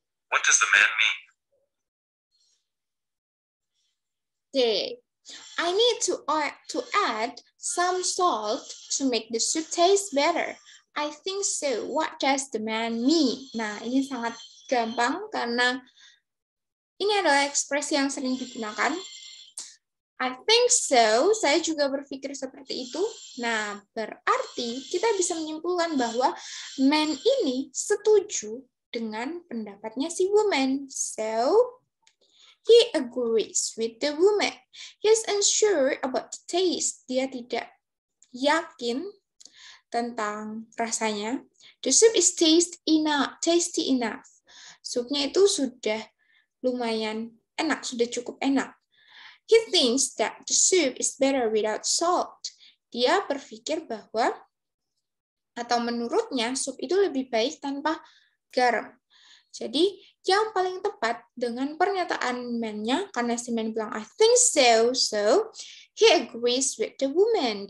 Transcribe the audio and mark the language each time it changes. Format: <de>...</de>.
<en>What does the man mean? Okay. I need to add some salt to make the soup taste better. I think so. What does the man mean?</en> <id>Nah, ini sangat gampang karena ini adalah ekspresi yang sering digunakan.</id> <en>I think so.</en> <id>Saya juga berpikir seperti itu. Nah, berarti kita bisa menyimpulkan bahwa man ini setuju dengan pendapatnya si woman.</id> <en>So, he agrees with the woman. He's unsure about the taste.</en> <id>Dia tidak yakin tentang rasanya.</id> <en>The soup is tasty enough.</en> <id>Supnya itu sudah lumayan enak, sudah cukup enak.</id> <en>He thinks that the soup is better without salt.</en> <id>Dia berpikir bahwa, atau menurutnya, sup itu lebih baik tanpa garam. Jadi, yang paling tepat dengan pernyataan man-nya, karena si man bilang,</id> <en>I think so, so he agrees with the woman.</en>